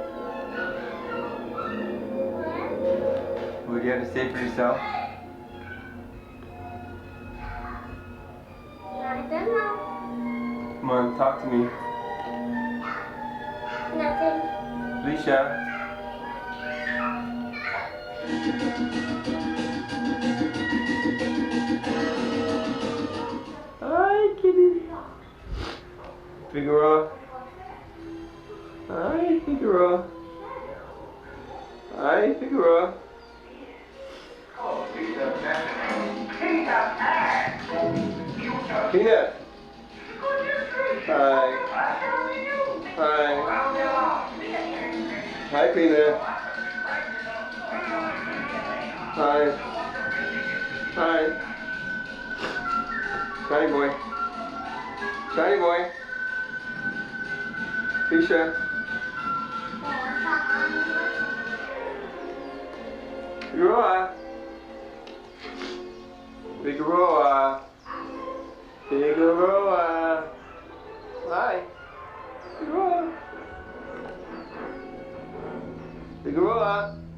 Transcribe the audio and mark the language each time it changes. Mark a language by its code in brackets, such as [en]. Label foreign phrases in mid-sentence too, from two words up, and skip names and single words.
[en] What do you have to say for yourself? I don't know. Come on, talk to me. Nothing. Alicia. Hi, kitty. Figaro. Hi, Figaro. Hi, Figaro. Peanut. Hi. Hi. Hi, Kalina. Hi. Hi. Shiny boy. Shiny boy. Tisha. Figueroa. Figueroa. Figueroa. Hi. Figueroa. Figueroa.